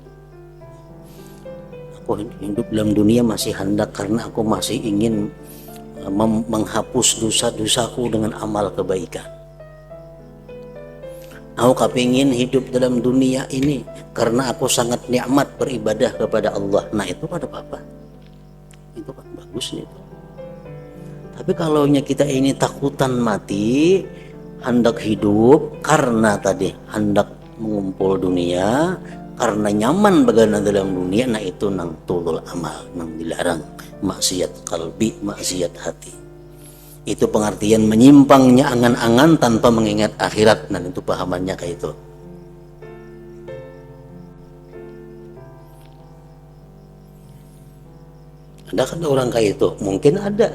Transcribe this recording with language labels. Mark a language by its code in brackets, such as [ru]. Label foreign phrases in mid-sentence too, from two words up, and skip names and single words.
[id] Aku hidup dalam dunia masih hendak karena aku masih ingin menghapus dosa-dosaku dengan amal kebaikan. Aku kepingin hidup dalam dunia ini karena aku sangat nikmat beribadah kepada Allah. Nah itu ada apa-apa. Itu kan bagus itu. Tapi kalau kita ini takutan mati, hendak hidup karena tadi hendak mengumpul dunia, karena nyaman bagana dalam dunia, nah itu nang [ar] طول الأمل, [id] nang dilarang, maksiat kalbi, maksiat hati. Itu pengertian menyimpangnya angan-angan tanpa mengingat akhirat. Nah itu pahamannya kayak itu. Ada kan orang kayak itu? Mungkin ada.